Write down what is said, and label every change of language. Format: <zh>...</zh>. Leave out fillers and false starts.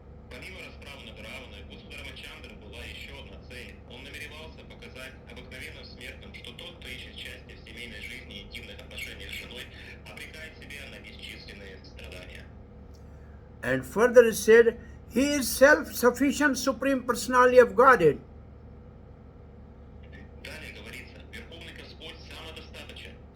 <ru>Помимо расправ над Раваной, у Господа Рамачандры была еще одна цель. Он намеревался показать обыкновенным смертным, что тот, кто ищет счастья в семейной жизни и интимных отношениях с женой, обрекает себя на бесчисленные страдания.</ru> <en>And further it said, He is self-sufficient Supreme Personality of Godhead.</en> <ru>Далее говорится, Верховный Господь самодостаточен.</ru>